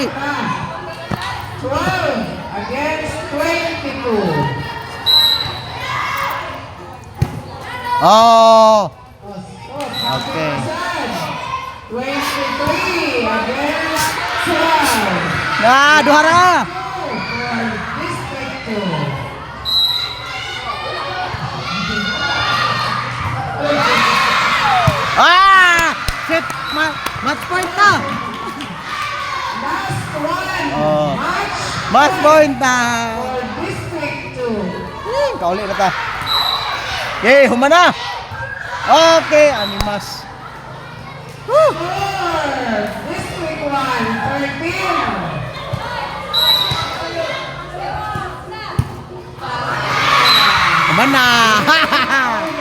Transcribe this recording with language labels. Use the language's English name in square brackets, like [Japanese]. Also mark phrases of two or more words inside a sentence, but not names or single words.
[English] 12 against 22. Oh. Okay. 23 against 12. [Cebuano] Na, duha ra. [English] For District 2. Ah! Shit, match point na. Last one. Oh. Match Match point na. for District 2. [Cebuano] Kauli na ta. Okay, humana. Okay, animas. Woo! [English] Score, District 1, 13. [Cebuano] Humana.